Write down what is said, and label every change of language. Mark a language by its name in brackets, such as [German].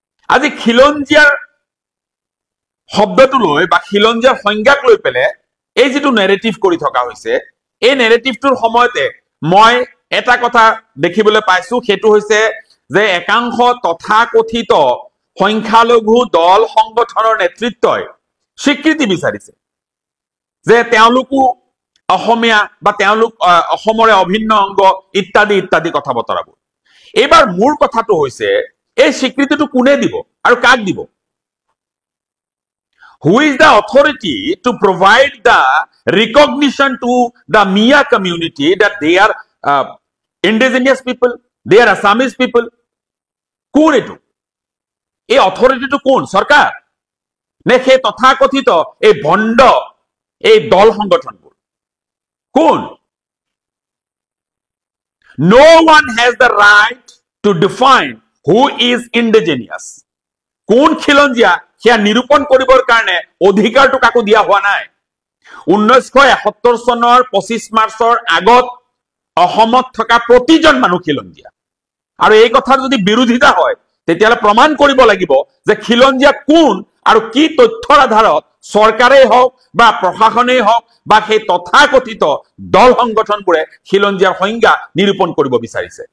[Assamese] আজি খিলঞ্জীয়াৰ শব্দটো লৈ বা খিলঞ্জীয়াৰ সংজ্ঞাক লৈ পেলাই এই যেটো নেৰেটিভ কৰি থকা হৈছে, এই নেৰেটিভটোৰ সময়তে মই এটা কথা দেখিবলৈ পাইছো, সেইটো হৈছে যে একাংশ তথাকথিত সংখ্যালঘু দল সংগঠনৰ নেতৃত্বই স্বীকৃতি বিচাৰিছে যে তেওঁলোকো অসমীয়া বা তেওঁলোক অসমৰে অভিন্ন অংগ ইত্যাদি ইত্যাদি কথা বতৰাবোৰ। এইবাৰ মোৰ কথাটো হৈছে এই স্বীকৃতিটো কোনে দিব আৰু কাক দিব? [English] Who is the authority to provide the recognition to the Mia community that they are indigenous people, they are Assamese people? [Assamese] কোন এটো? এই অথৰিটিটো কোন? চৰকাৰ নে সেই তথাকথিত এই ভণ্ড এই দল সংগঠনবোৰ? কোন? [English] No one has the right to define who is indigenous. [Assamese] কোন খিলঞ্জীয়া সেয়া নিৰূপণ কৰিবৰ কাৰণে অধিকাৰটো কাকো দিয়া হোৱা নাই। 1971 চনৰ 25 মাৰ্চৰ আগত অসমত থকা প্ৰতিজন মানুহ খিলঞ্জীয়া, আৰু এই কথাৰ যদি বিৰোধিতা হয় তেতিয়াহ'লে প্ৰমাণ কৰিব লাগিব যে খিলঞ্জীয়া কোন আৰু কি তথ্যৰ আধাৰত চৰকাৰেই হওক বা প্ৰশাসনেই হওক বা সেই তথাকথিত দল সংগঠনবোৰে খিলঞ্জীয়াৰ সংজ্ঞা নিৰূপণ কৰিব বিচাৰিছে।